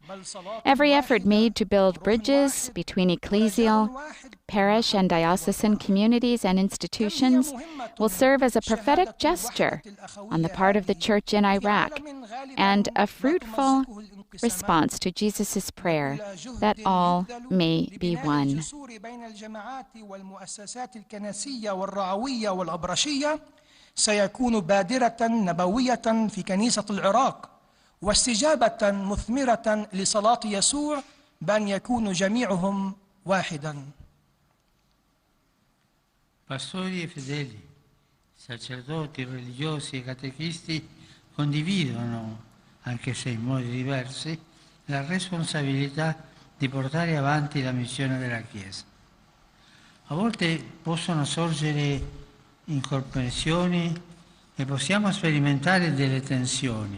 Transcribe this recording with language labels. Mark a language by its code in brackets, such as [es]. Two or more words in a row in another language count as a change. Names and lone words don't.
[en] Every effort made to build bridges between ecclesial, parish and diocesan communities and institutions will serve as a prophetic gesture on the part of the Church in Iraq and a fruitful response to Jesus' prayer that all may be one. [ar] سيكون بادرة نبوية في كنيسة العراق واستجابة مثمرة لصلاة يسوع بأن يكونوا جميعهم واحدا. [it] Pastori e fedeli, sacerdoti, religiosi e catechisti condividono, anche se in modi diversi, la responsabilità di portare avanti la missione della Chiesa. A volte possono sorgere incomprensioni e possiamo sperimentare delle tensioni.